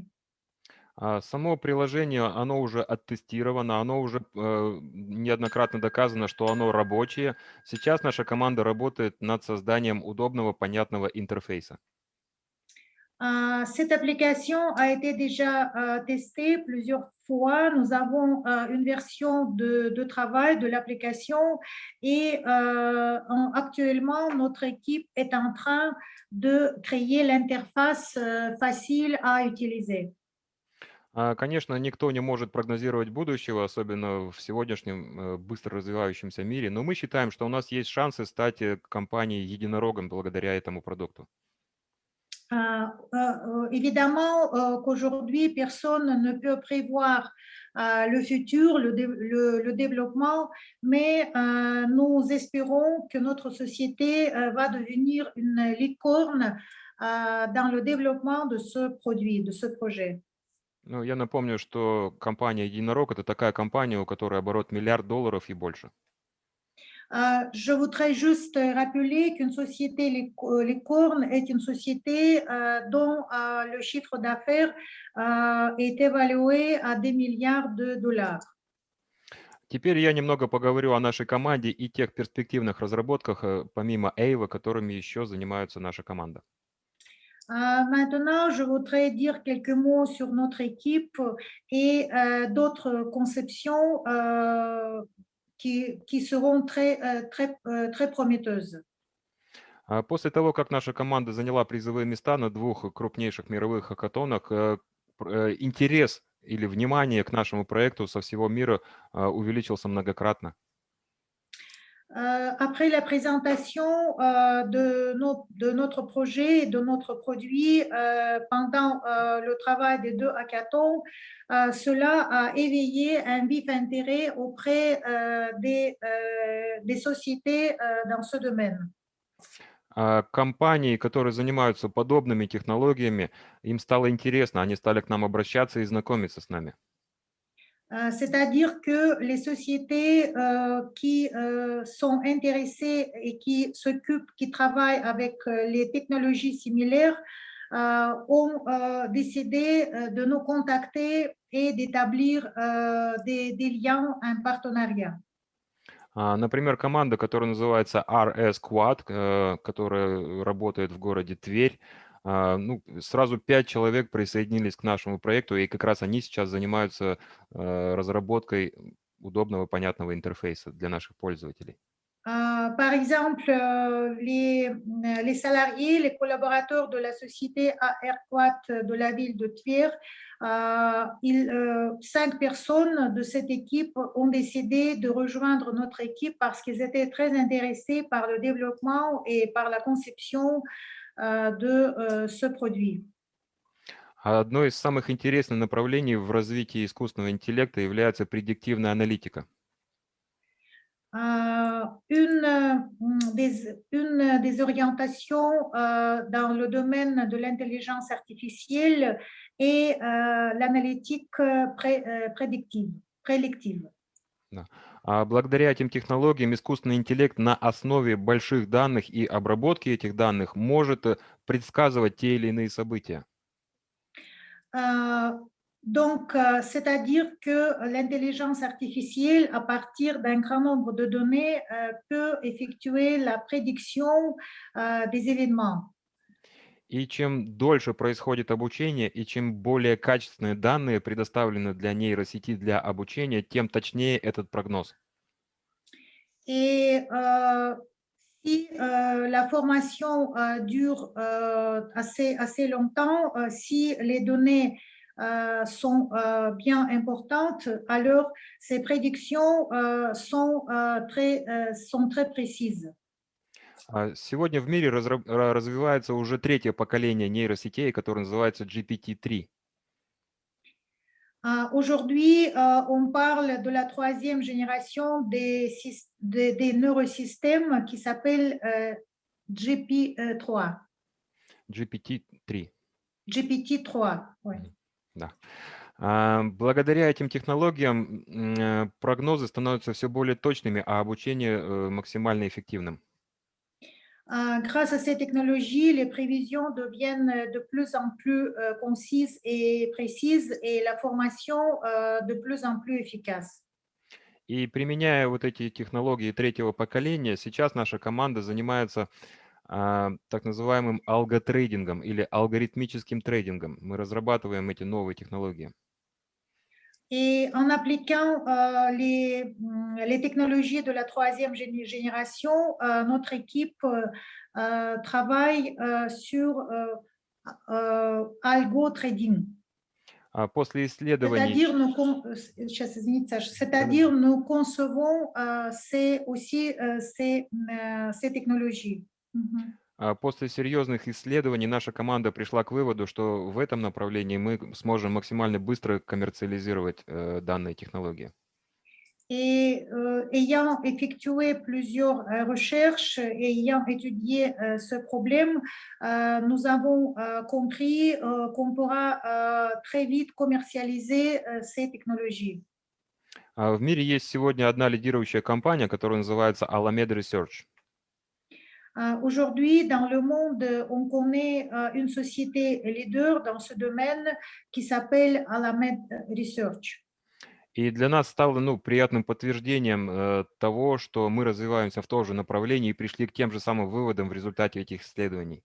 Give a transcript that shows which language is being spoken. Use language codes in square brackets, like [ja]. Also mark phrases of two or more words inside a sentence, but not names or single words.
[ru] Само приложение, оно уже оттестировано, оно уже неоднократно доказано, что оно рабочее. Сейчас наша команда работает над созданием удобного, понятного интерфейса. [fr] Cette application a été déjà testée plusieurs fois. Nous avons une version de travail de l'application et actuellement, notre équipe est en train de créer l'interface facile à utiliser. [ru] Конечно, никто не может прогнозировать будущего, особенно в сегодняшнем быстро развивающемся мире, но мы считаем, что у нас есть шансы стать компанией-единорогом благодаря этому продукту. [fr] Évidemment qu'aujourd'hui, personne ne peut prévoir le futur, le développement, mais nous espérons que notre société va devenir une licorne dans le développement de ce produit, de ce projet. [ru] Ну, я напомню, что компания «Единорог» — это такая компания, у которой оборот $1 миллиард и больше. [fr] Je voudrais juste rappeler qu'une société Licorne est une société dont le chiffre d'affaires est évalué à des milliards de dollars. [ru] Теперь я немного поговорю о нашей команде и тех перспективных разработках, помимо Эйва, которыми еще занимается наша команда. [fr] Maintenant, je voudrais dire quelques mots sur notre équipe et d'autres conceptions qui seront très prometteuses. [ru] После того, как наша команда заняла призовые места на двух крупнейших мировых хакатонах, интерес или внимание к нашему проекту со всего мира увеличился многократно. [fr] Après la présentation de notre projet et de notre produit pendant le travail des deux hackathons, cela a éveillé un vif intérêt auprès des sociétés dans ce domaine. [ru] Компании, которые занимаются подобными технологиями, им стало интересно, они стали к нам обращаться и знакомиться с нами. [fr] C'est-à-dire que les sociétés qui sont intéressées et qui travaillent avec les technologies similaires ont décidé de nous contacter et d'établir des liens, un partenariat. [ru] Например, команда, которая называется RS Quad, которая работает в городе Тверь, ну, сразу 5 человек присоединились к нашему проекту, и как раз они сейчас занимаются разработкой удобного, понятного интерфейса для наших пользователей. [fr] Par exemple, les salariés, les collaborateurs de la société AirQuat de la ville de Tver, 5 personnes de cette équipe ont décidé de rejoindre notre équipe parce qu'ils étaient très intéressés par le développement et par la conception de ce produit. [ru] Одно из самых интересных направлений в развитии искусственного интеллекта является предиктивная аналитика. [fr] Une des orientations dans le domaine de l'intelligence artificielle est l'analytique prédictive. [ru] Да. Благодаря этим технологиям искусственный интеллект на основе больших данных и обработки этих данных может предсказывать те или иные события. [fr] Donc, c'est-à-dire que l'intelligence artificielle, à partir d'un grand nombre de données, peut effectuer la prédiction des événements. [ru] И чем дольше происходит обучение, и чем более качественные данные предоставлены для нейросети для обучения, тем точнее этот прогноз. [fr] Et si la formation dure assez longtemps, si les données sont bien importantes, alors ces prédictions sont très précises. [ru] Сегодня в мире развивается уже третье поколение нейросетей, которое называется GPT-3. [fr] Aujourd'hui, on parle de la troisième génération des neurosystèmes qui s'appelle GPT-3. GPT-3. GPT-3, oui. [ru] Да. Благодаря этим технологиям прогнозы становятся все более точными, а обучение максимально эффективным. [fr] Grâce à ces technologies, les prévisions deviennent de plus en plus concises et précises et la formation de plus en plus efficace. [ru] И применяя вот эти технологии третьего поколения, сейчас наша команда занимается так называемым алготрейдингом или алгоритмическим трейдингом. Мы разрабатываем эти новые технологии. [fr] Et en appliquant les technologies de la troisième génération, notre équipe travaille sur [en] algo trading. [ru] После исследований... [fr] C'est-à-dire nous concevons aussi ces technologies. [ru] После серьезных исследований наша команда пришла к выводу, что в этом направлении мы сможем максимально быстро коммерциализировать данные технологии. [fr] Et ayant effectué plusieurs recherches et ayant étudié ce problème, nous avons compris qu'on pourra très vite commercialiser ces technologies. [ru] В мире есть сегодня одна лидирующая компания, которая называется Alameda Research. [fr] Aujourd'hui, dans le monde, on connaît une société leader dans ce domaine qui s'appelle Alamed Research. [ru] И для нас стало, ну, приятным подтверждением того, что мы развиваемся в том же направлении и пришли к тем же самым выводам в результате этих исследований.